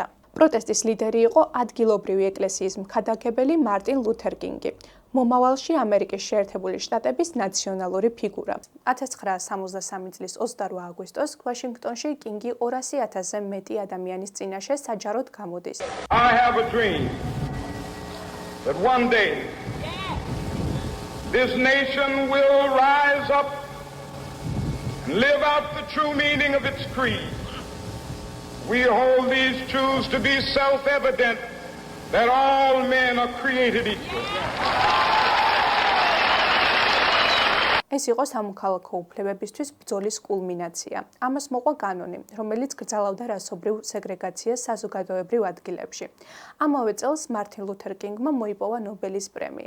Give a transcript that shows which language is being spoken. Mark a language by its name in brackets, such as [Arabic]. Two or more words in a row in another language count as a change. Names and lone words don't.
[Georgian] პროტესტის ლიდერი იყო ადგილობრივი ეკლესიის მქადაგებელი მარტინ ლუთერ კინგი, მომავალში ამერიკის შეერთებული შტატების ნაციონალური ფიგურა. 1963 წლის 28 აგვისტოს ვაშინგტონში კინგი 200,000-ზე მეტი ადამიანის წინაშე საჯაროდ გამოდის. [English] I have a dream that one day this nation will rise up and live out the true meaning of its creed. We hold these truths to be self-evident that all men are created equal. [Georgian] ეს იყო სამოქალაქო უფლებებისთვის ბრძოლის კულმინაცია. ამას მოყვა კანონი, რომელიც გრძელავდა რასობრივ სეგრეგაციას საზოგადოებრივ ადგილებში. ამავე წელს მარტინ ლუთერ კინგმა მოიპოვა ნობელის პრემია.